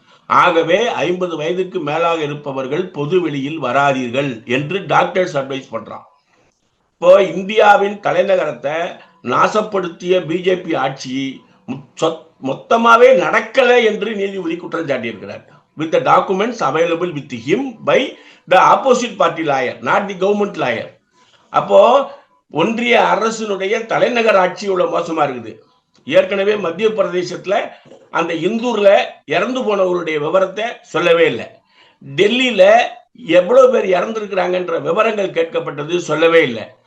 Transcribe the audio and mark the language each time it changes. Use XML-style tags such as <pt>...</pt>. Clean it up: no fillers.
<ta>ஆகவே 50 வயதுக்கு மேலாக இருப்பவர்கள் பொது வெளியில் வராதீர்கள் என்று டாக்டர்ஸ் அட்வைஸ் பண்றான். இப்போ இந்தியாவின் தலைநகரத்தை நாசப்படுத்திய பிஜேபி ஆட்சி மொத்தமாவே நடக்கல என்று நீதிபதி குற்றம் சாட்டியிருக்கிறார்.</ta> <en>with the documents available with him by the opposite party lawyer, not the government lawyer.</en> <ta>அப்போ ஒன்றிய அரசினுடைய தலைநகர் ஆட்சி இவ்வளவு மோசமா இருக்குது. ஏற்கனவே மத்திய பிரதேசத்துல அந்த இந்தூர்ல இறந்து போனவர்களுடைய விவரத்தை சொல்லவே இல்லை. டெல்லியில எவ்வளவு பேர் இறந்திருக்கிறாங்கன்ற விவரங்கள் கேட்கப்பட்டது, சொல்லவே இல்லை.</ta>